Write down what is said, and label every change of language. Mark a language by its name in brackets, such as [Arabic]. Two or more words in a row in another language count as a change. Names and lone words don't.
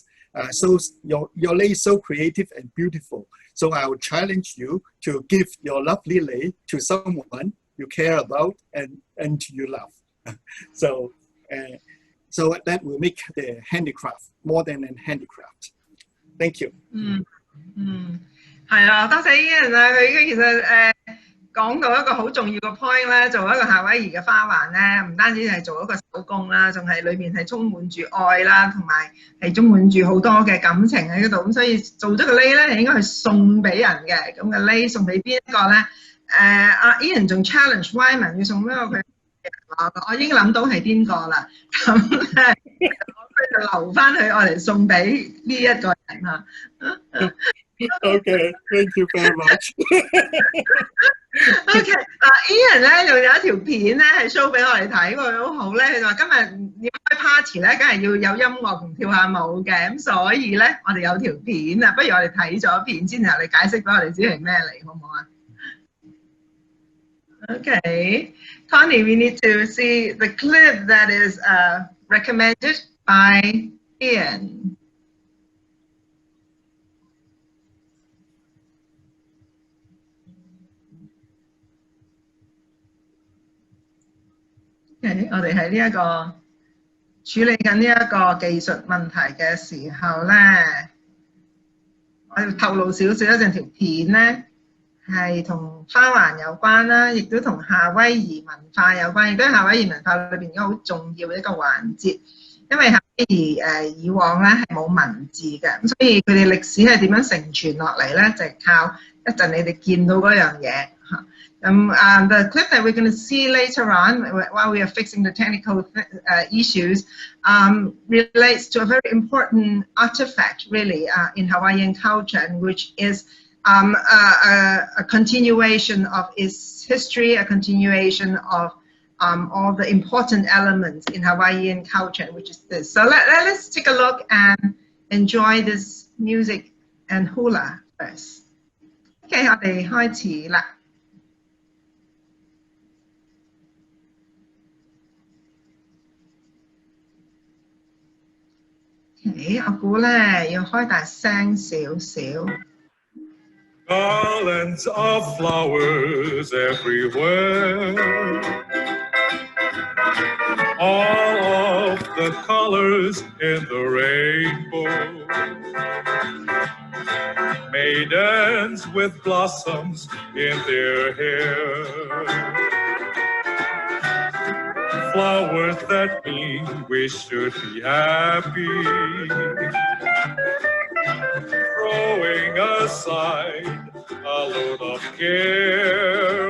[English] So your lei is so creative and beautiful. So I would challenge you to give your lovely lei to someone you care about and you love. So that will make the handicraft more than a handicraft. Thank you. [Cantonese] 係啊，多謝 Ian 啊，佢已經其實講到一個好重要嘅 point 咧，做一個夏威夷嘅花環咧，唔單止係做一個手工啦，仲係裏面係充滿住愛啦，同埋係充滿住好多嘅感情喺嗰度。咁所以做咗個 lei 咧，係應該係送俾人嘅。咁嘅 lei 送俾邊一個咧？阿 Ian 仲 challenge Wyman 要送邊個佢？我已經諗到係邊個啦。咁咧，我就留翻佢，我嚟送俾呢一個人啊。 [English] Okay, thank you very much. [Cantonese] OK， Ian 咧仲有一條片咧係 show 俾我哋睇喎，好好咧。佢就話今日要開 party 咧，梗係要有音樂同跳下舞嘅，咁所以咧我哋有條片啊，不如我哋睇咗片先，然後你解釋俾我哋知係咩嚟，好唔好啊？Okay, Connie, [English] we need to see the clip that is recommended by Ian. [Cantonese] Okay, 我哋喺呢一個處理緊呢一個技術問題嘅時候咧，我要透露少少一陣條片咧。係同花環有關啦，亦都同夏威夷文化有關，亦都係夏威夷文化裏邊一個好重要嘅一個環節。因為夏威夷以往咧係冇文字嘅，咁所以佢哋歷史係點樣承傳落嚟咧，就係靠一陣你哋見到嗰樣嘢嚇。 [English] The clip that we're going to see later on, while we are fixing the technical issues, relates to a very important artifact, really, in Hawaiian culture, which is a continuation of its history, a continuation of all the important elements in Hawaiian culture, which is this. So let's take a look and enjoy this music and hula first. [Cantonese] OK， 我哋開始啦。OK， 我估咧要開大聲少少。 [English] Garlands of flowers everywhere, all of the colors in the rainbow, maidens with blossoms in their hair, flowers that mean we should be happy, throwing aside a load of care.